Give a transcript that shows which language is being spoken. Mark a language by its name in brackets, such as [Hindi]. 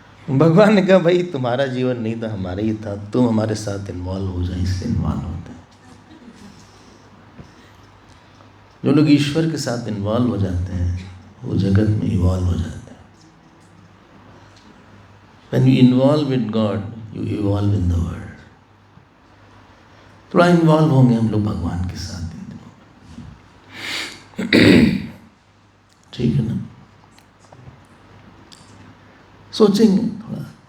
[Hindi] भगवान ने कहा भाई तुम्हारा जीवन नहीं था, हमारा ही था, तुम हमारे साथ इन्वॉल्व हो जाए, इससे इन्वॉल्व होते हैं। जो लोग ईश्वर के साथ इन्वॉल्व हो जाते हैं वो जगत में इवॉल्व हो जाते हैं। [English] When you involve with God, you evolve in the world. [Hindi] थोड़ा इन्वॉल्व होंगे हम लोग भगवान के साथ इन दिनों में। ठीक है ना? सोचेंगे थोड़ा।